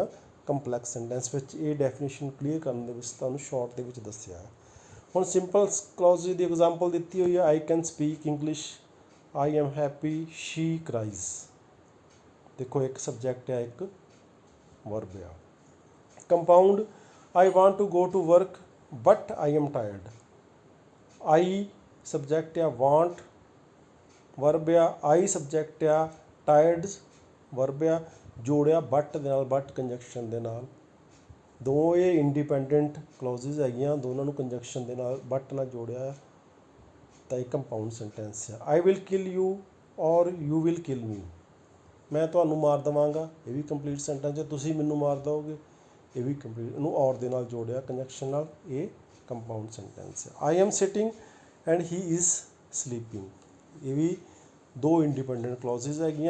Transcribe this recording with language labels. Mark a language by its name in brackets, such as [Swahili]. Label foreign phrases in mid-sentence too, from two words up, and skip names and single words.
[English] complex sentence [Punjabi] ਵਿੱਚ ਇਹ [English] definition clear [Punjabi] ਕਰਨ ਦੇ ਵਿੱਚ ਤੁਹਾਨੂੰ ਸ਼ਾਰਟ ਦੇ ਵਿੱਚ ਦੱਸਿਆ ਹੈ। [English] ਹੁਣ simple clauses [Punjabi] ਦੀ ਐਗਜ਼ਾਮਪਲ ਦਿੱਤੀ ਹੋਈ ਹੈ। [English] I can speak English, I am happy, she cries. [Punjabi] ਦੇਖੋ ਇੱਕ ਸਬਜੈਕਟ ਆ, ਇੱਕ ਵਰਬ ਆ। ਕੰਪਾਊਂਡ, [English] I want to go to work but I am tired. [Punjabi] I ਸਬਜੈਕਟ ਆ, want ਵਰਬ ਆ, I ਸਬਜੈਕਟ ਆ, tired ਵਰਬ ਆ, ਜੋੜਿਆ but ਦੇ ਨਾਲ, but ਕੰਜੰਕਸ਼ਨ ਦੇ ਨਾਲ। ਦੋ ਇਹ [English] independent clauses [Punjabi] ਹੈਗੀਆਂ, ਦੋਨਾਂ ਨੂੰ ਕੰਜੰਕਸ਼ਨ ਦੇ ਨਾਲ but ਨਾਲ ਜੋੜਿਆ ਤਾਂ ਇਹ [English] compound sentence [Punjabi] ਆ। [English] I will kill you or you will kill me. [Punjabi] ਮੈਂ ਤੁਹਾਨੂੰ ਮਾਰ ਦੇਵਾਂਗਾ, ਇਹ ਵੀ [English] complete sentence [Punjabi] ਹੈ। ਤੁਸੀਂ ਮੈਨੂੰ ਮਾਰ ਦਿਓਗੇ, ਇਹ ਵੀ ਕੰਪਲੀਟ। ਇਹਨੂੰ ਔਰ ਦੇ ਨਾਲ ਜੋੜਿਆ ਕੰਜੰਕਸ਼ਨ ਨਾਲ, ਇਹ [English] compound sentence [Punjabi] ਹੈ। [English] I am sitting and he is sleeping, [Punjabi] ਇਹ ਵੀ ਦੋ [English] independent clauses ਹੈਗੀਆਂ।